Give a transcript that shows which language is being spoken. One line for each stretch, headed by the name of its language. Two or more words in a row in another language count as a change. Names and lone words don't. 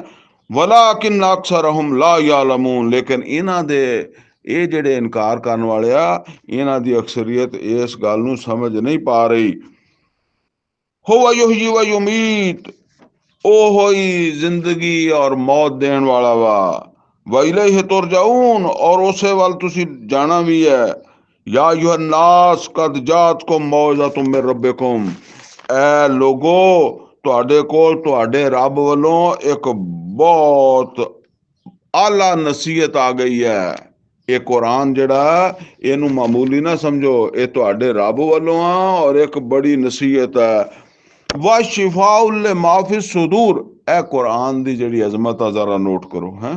Arabic: ولكن أكثرهم لا يعلمون,
Punjabi: ਲੇਕਿਨ ਇਹਨਾਂ ਦੇ ਇਹ ਜਿਹੜੇ ਇਨਕਾਰ ਕਰਨ ਵਾਲੇ ਆ, ਇਹਨਾਂ ਦੀ ਅਕਸਰੀਅਤ ਇਸ ਗੱਲ ਨੂੰ ਸਮਝ ਨਹੀਂ ਪਾ ਰਹੀ।
Arabic: هو يحيي ويميت,
Punjabi: ਉਹ ਹੀ ਜ਼ਿੰਦਗੀ ਔਰ ਮੌਤ ਦੇਣ ਵਾਲਾ ਵਾ।
Arabic: وإليه ترجعون,
Punjabi: और ਉਸੇ ਵੱਲ ਤੁਸੀਂ ਜਾਣਾ ਵੀ ਹੈ।
Arabic: يا أيها الناس قد جاءتكم موعظة من ربكم,
Urdu: اے لوگو
Punjabi: ਤੁਹਾਡੇ ਕੋਲ ਤੁਹਾਡੇ ਰੱਬ ਵੱਲੋਂ ਇੱਕ ਬਹੁਤ ਆਲਾ ਨਸੀਹਤ ਆ ਗਈ ਹੈ। ਇਹ ਕੁਰਾਨ ਜਿਹੜਾ ਇਹਨੂੰ ਮਾਮੂਲੀ ਨਾ ਸਮਝੋ, ਇਹ ਤੁਹਾਡੇ ਰੱਬ ਵੱਲੋਂ ਆ ਔਰ ਇੱਕ ਬੜੀ ਨਸੀਹਤ ਹੈ।
Arabic: وشفاء لما في الصدور,
Punjabi: ਇਹ ਕੁਰਾਨ ਦੀ ਜਿਹੜੀ ਅਜ਼ਮਤ ਆ ਜ਼ਰਾ ਨੋਟ ਕਰੋ।